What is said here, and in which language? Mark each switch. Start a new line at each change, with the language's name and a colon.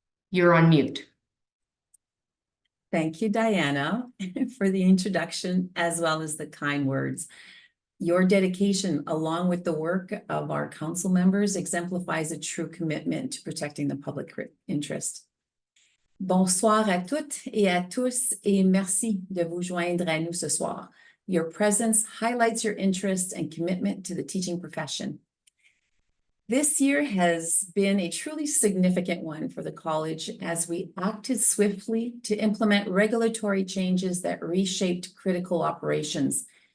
English: You're on mute. Thank you, Diana, for the introduction as well as the kind words. Your dedication, along with the work of our council members, exemplifies a true commitment to protecting the public interest.
French: Bonsoir à toutes et à tous, et merci de vous joindre à nous ce soir.
English: Your presence highlights your interest and commitment to the teaching profession. This year has been a truly significant one for the college as we acted swiftly to implement regulatory changes that reshaped critical operations.